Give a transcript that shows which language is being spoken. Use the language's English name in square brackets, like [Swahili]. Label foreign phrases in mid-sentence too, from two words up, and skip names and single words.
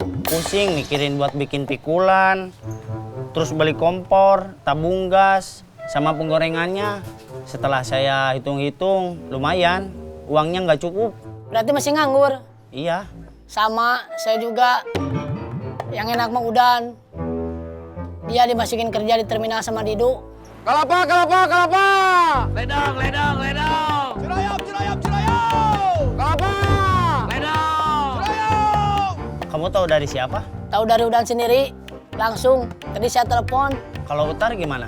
[Indonesian] Pusing mikirin buat bikin pikulan, terus beli kompor, tabung gas, sama penggorengannya. Setelah saya hitung-hitung, lumayan. Uangnya nggak cukup. Berarti masih nganggur? Iya. Sama, saya juga. Yang enak mah Udan. Dia dimasukin kerja di terminal sama Didu. Kelapa, kelapa, kelapa. Ledang, ledang, ledang. Cirayam, cirayam, cirayam. Kelapa. Ledang. Cirayam. Kamu tahu dari siapa? Tahu dari Udan sendiri. Langsung. Tadi saya telepon. Kalau Utar gimana?